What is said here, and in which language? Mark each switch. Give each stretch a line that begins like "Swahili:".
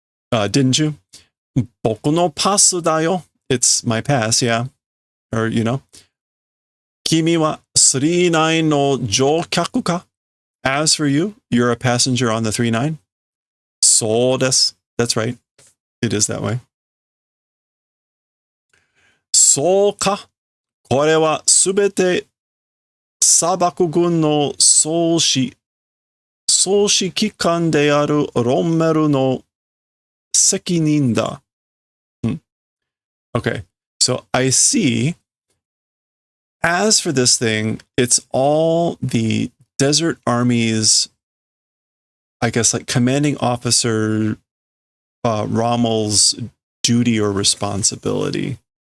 English: Didn't you?
Japanese: Boku no pasu da yo.
English: It's my pass, yeah.
Japanese: Or, Kimi wa 39 no joukyaku ka?
English: As for you, you're a passenger on the 39?
Japanese: So desu.
English: That's right. It is that way.
Japanese: そうか。これはすべて砂漠軍の総指揮官であるロンメルの責任だ。
English: Okay, so I see. As for this thing, it's all the desert army's, I guess, like commanding officer Rommel's duty or responsibility.